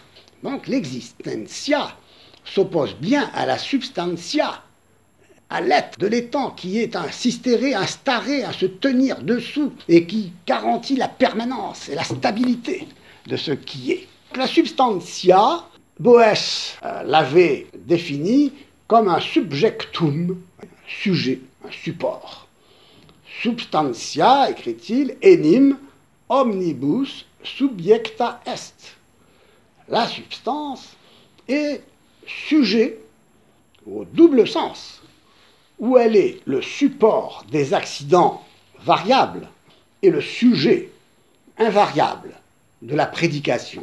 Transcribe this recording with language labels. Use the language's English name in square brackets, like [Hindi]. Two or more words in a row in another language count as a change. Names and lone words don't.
[French] Donc l'existentia s'oppose bien à la substantia, à l'être de l'étang qui est un sistéré, un staré, un se tenir dessous et qui garantit la permanence et la stabilité de ce qui est. La substantia, Boès l'avait définie comme un subjectum, un sujet, un support. Substantia, écrit-il, [Latin] enim omnibus subjecta est. [French] La substance est sujet au double sens, où elle est le support des accidents variables et le sujet invariable de la prédication.